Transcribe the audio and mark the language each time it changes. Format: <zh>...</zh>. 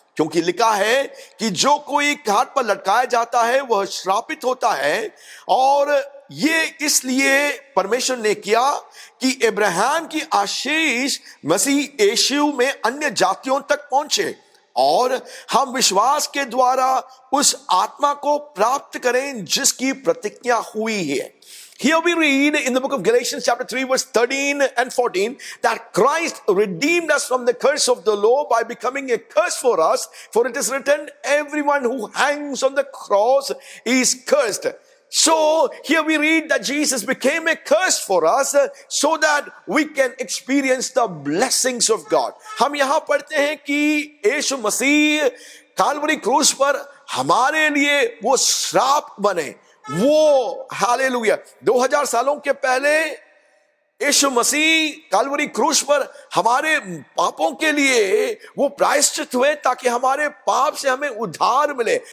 <hi>क्योंकि लिखा है कि जो कोई घाट पर लटकाया जाता है वह श्रापित होता है, और ये इसलिए परमेश्वर ने किया कि इब्राहिम की आशीष मसीह यीशु में अन्य जातियों तक पहुंचे और हम विश्वास के द्वारा उस आत्मा को प्राप्त करें जिसकी प्रतिज्ञा हुई है।</hi> <en>Here we read in the book of Galatians chapter 3 verse 13 and 14 that Christ redeemed us from the curse of the law by becoming a curse for us, for it is written, everyone who hangs on the cross is cursed. So here we read that Jesus became a curse for us so that we can experience the blessings of God.</en> <hi>हम यहाँ पढ़ते हैं कि यीशु मसीह काल्वरी क्रूस पर हमारे लिए वो श्राप बने। वो हालेलुया 2000 सालों के पहले यीशु मसीह काल्वरी क्रूस पर हमारे पापों के लिए वो प्रायश्चित हुए ताकि हमारे पाप से हमें उद्धार मिले।</hi>